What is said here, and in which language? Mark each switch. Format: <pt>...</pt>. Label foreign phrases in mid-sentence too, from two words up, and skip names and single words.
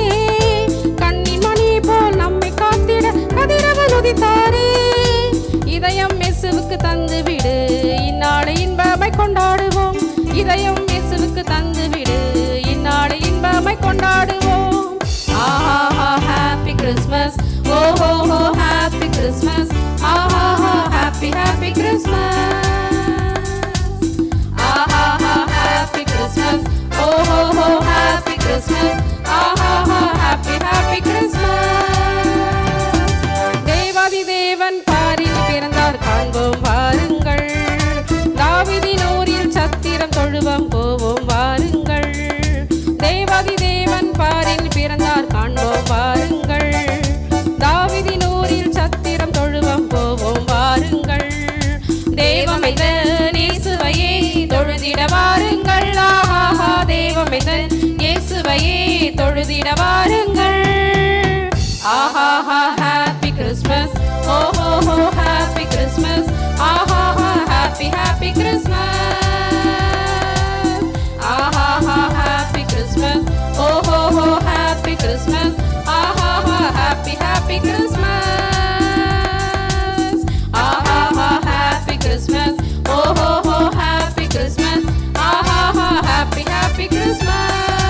<ta>கண்ணின் மணி போல் நம்மை காத்திட கதிரவன் உதித்தாரே. இதயம் இயேசுவுக்கு தந்து விடு, இந்நாளை இன்பமை கொண்டாடுவோம். இதயம் இயேசுவுக்கு தந்து விடு, இந்நாளை இன்பமை கொண்டாடுவோம்.</ta> <en>ஆஹா happy Christmas, oh ho ho happy Christmas, ah ha ha happy happy Christmas, ah ha ha happy Christmas, oh ho ho happy Christmas, ah ha ha happy happy Christmas.</en> <ta>தேவாதி தேவன் பாரில் பிறந்தார் காண்போம் வாருங்கள். தாவீதினூரில் சத்திரம் தொழுவோம் போவோம் வாருங்கள். தேவாதி தேவன் பாரில் பிறந்தார் காண்போம் வாருங்கள். தாவீதினூரில் சத்திரம் தொழுவோம் போவோம் வாருங்கள். தேவமைதன் இயேசுவையே தொழுதிட வாருங்கள். ஆஹா தேவமைதன் இயேசுவையே தொழுதிட வாருங்கள்.</ta> <en>ஆஹா happy Christmas, oh ho ho happy Christmas, ஆஹா happy happy Christmas, ஆஹா happy Christmas, oh ho ho happy Christmas, ஆஹா happy happy Christmas, ஆஹா happy Christmas, oh ho ho happy Christmas, ஆஹா happy happy Christmas.</en>